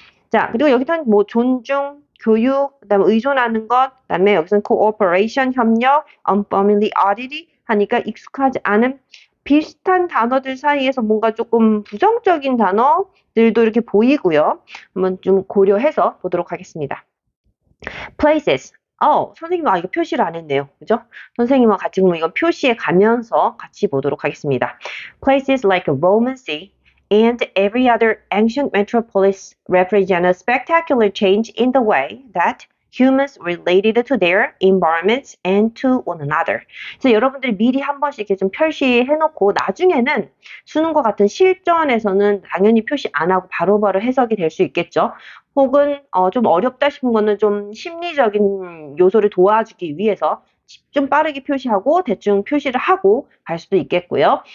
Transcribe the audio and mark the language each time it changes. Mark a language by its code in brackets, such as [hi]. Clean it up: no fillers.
[ko] 자, 그리고 여기서는 뭐 존중, 교육, 그다음에 의존하는 것, 그다음에 여기서는 cooperation, 협력, unfamiliarity 하니까 익숙하지 않은 비슷한 단어들 사이에서 뭔가 조금 부정적인 단어들도 이렇게 보이고요. 한번 좀 고려해서 보도록 하겠습니다. [en] places. [ko] 선생님, 이거 표시를 안 했네요. 그죠? 선생님과 같이 보면 이건 표시에 가면서 같이 보도록 하겠습니다. [en] Places like Roman Sea and every other ancient metropolis represent a spectacular change in the way that humans related to their environments and to one another. [ko] 그래서 여러분들이 미리 한 번씩 이렇게 좀 표시해놓고 나중에는 수능과 같은 실전에서는 당연히 표시 안 하고 바로바로 해석이 될 수 있겠죠. 혹은 좀 어렵다 싶은 거는 좀 심리적인 요소를 도와주기 위해서 좀 빠르게 표시하고 대충 표시를 하고 갈 수도 있겠고요.